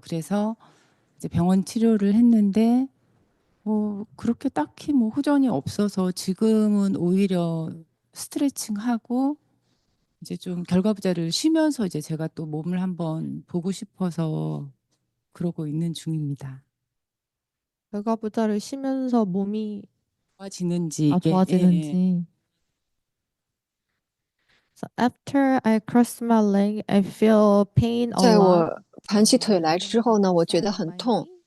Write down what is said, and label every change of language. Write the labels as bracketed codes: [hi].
[ko] 그래서 이제 병원 치료를 했는데 그렇게 딱히 뭐 호전이 없어서 지금은 오히려 스트레칭하고 이제 좀 결과부자를 쉬면서 이제 제가 또 몸을 한번 보고 싶어서 그러고 있는 중입니다. 결과부자를 쉬면서 몸이 좋아지는지 예, 예, 예. 좋아지는지. [en] So after I cross my leg, I feel pain a [zh] 在 [en] lot. [zh] 我盘起腿来之后呢，我觉得很痛，